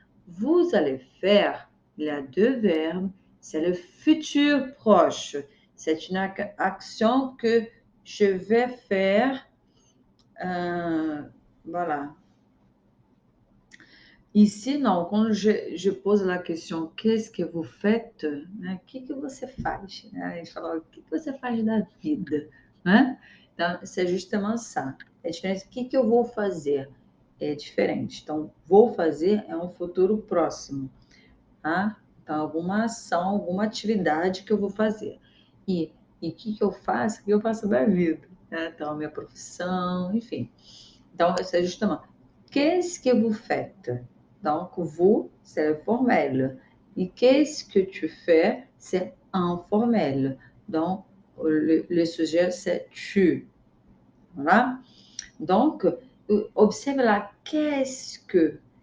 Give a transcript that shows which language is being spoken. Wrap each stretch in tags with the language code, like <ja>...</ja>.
<fr>Vous allez faire, il y a deux verbes, c'est le futur proche. C'est une action que je vais faire. Voilà. Ici, non, quando je pose la question, qu'est-ce que vous faites?</fr> <pt>Né? O que você faz? Né? A gente fala, o que você faz da vida? Né? Então,</pt> <fr>c'est justement ça.</fr> <pt>É diferente, o que eu vou fazer? É diferente. Então, vou fazer é um futuro próximo. Tá? Então, alguma ação, alguma atividade que eu vou fazer. E o que eu faço? O que eu faço da vida? Né? Então, a minha profissão, enfim.</pt> <fr>Então, c'est justement, qu'est-ce que vous faites? Donc, vous, c'est le formel. Et qu'est-ce que tu fais? C'est informel. Donc, le sujet, c'est tu. Voilà. Donc, observe là, qu'est-ce que?</fr>